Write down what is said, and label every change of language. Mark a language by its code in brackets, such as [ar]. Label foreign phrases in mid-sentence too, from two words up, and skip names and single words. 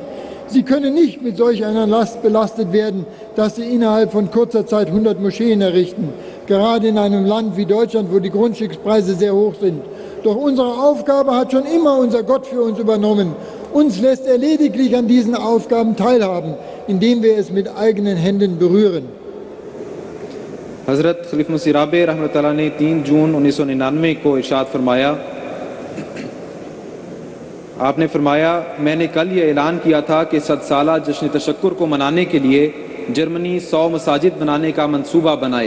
[de] Sie können nicht mit solch einer Last belastet werden, dass sie innerhalb von kurzer Zeit 100 Moscheen errichten, gerade in einem Land wie Deutschland, wo die Grundstückspreise sehr hoch sind. Doch unsere Aufgabe hat schon immer unser Gott für uns übernommen. Uns lässt er lediglich an diesen Aufgaben teilhaben, indem wir es mit eigenen Händen berühren. [ur] حضرت خلیفہ مسیح رابع رحمۃ اللہ نے 3 جون 1999 کو ارشاد فرمایا، آپ نے فرمایا، میں نے کل یہ اعلان کیا تھا کہ 100 سالہ جشن تشکر کو منانے کے لیے جرمنی 100 مساجد بنانے کا منصوبہ بنائے.